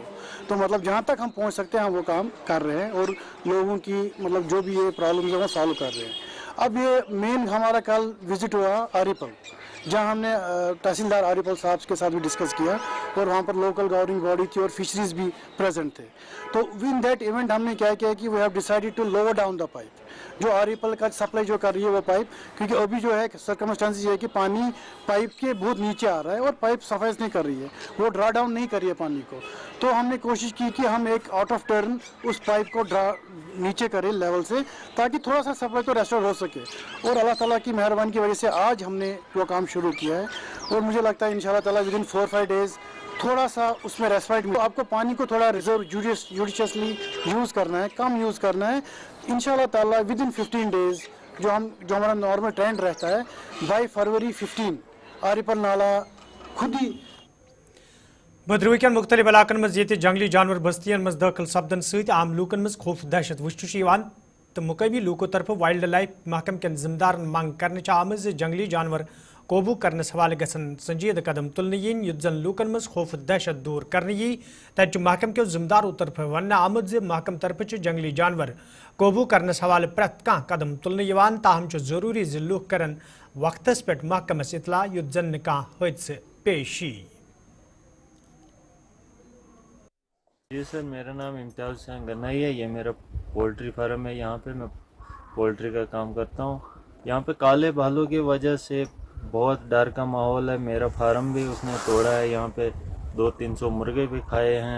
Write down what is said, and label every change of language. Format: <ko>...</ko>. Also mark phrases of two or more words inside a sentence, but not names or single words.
<hi>तो मतलब जहाँ तक हम पहुँच सकते हैं हम वो काम कर रहे हैं और लोगों की मतलब जो भी ये प्रॉब्लम है वो सॉल्व कर रहे हैं। अब ये मेन हमारा कल विजिट हुआ आरिपल, जहां हमने तहसीलदार आरिपल साहब के साथ भी डिस्कस किया और वहां पर</hi> <en>local governing body</en> <hi>थी और फिशरीज भी प्रेजेंट थे। तो</hi> <en>in that event</en> <hi>हमने क्या किया कि</hi> <en>we have decided to lower down the pipe,</en> <hi>जो आरिपल का सप्लाई जो कर रही है वो पाइप, क्योंकि अभी जो है सर्कमस्टेंसेस ये है कि पानी पाइप के बहुत नीचे आ रहा है और पाइप सफाई नहीं कर रही है, वो</hi> <en>draw down</en> <hi>नहीं कर रही है पानी को। तो हमने कोशिश की कि हम एक</hi> <en>out of turn</en> <hi>उस पाइप को नीचे करें लेवल से, ताकि थोड़ा सा सप्लाई तो रेस्टोर हो सके। और अल्लाह ताला की मेहरबानी की वजह से आज हमने वो काम शुरू किया है और मुझे लगता है</hi> <ar>إن شاء الله تعالى</ar> <en>within 4-5 days</en> <hi>थोड़ा सा उसमें रेस्पाइट मिले। आपको पानी को थोड़ा</hi> <en>reserve judiciously use</en> <hi>करना है, कम यूज़ करना है।</hi> <ar>إن شاء الله تعالى</ar> <en>within 15 days</en> <hi>जो हमारा नॉर्मल ट्रेंड रहता है,</hi> <en>by February 15</en> <hi>आरिपल नाला खुद ही</hi> <ks>भद्रवह मुख्तलिफ इलाकन मज जंगली जानवर बस्तियन मज दाखिल सपदन सहित आम लूकन मज खौफ दहशत वुचन तो मुकामी लूकों तरफ वाइल्ड लाइफ महकम के जिम्मेदार मांग करने आमज जंगली जानवर काबू करने हवाले गसन संजीद कदम तुलने yin युद्ध जन लूकन मज खौफ दहशत दूर करने तत महकम के जिम्मेदारों तरफ वन आमद महकम तरफ जंगली जानवर काबू करने हवाले प्रत कह कदम तुलने ताहम जरूरी लूक कर वक्तस पे महकमस इतला युद्ध जन कह हादसे पेश यी।</ks> <hi>जी सर, मेरा नाम इम्तियाज़ हुसैन गन्नाई है। ये मेरा</hi> <en>poultry farm</en> <hi>है। यहाँ पे मैं पोल्ट्री का काम करता हूँ। यहाँ पे काले भालू की वजह से बहुत डर का माहौल है। मेरा फार्म भी उसने तोड़ा है। यहाँ पे 200-300 मुर्गे भी खाए हैं।</hi>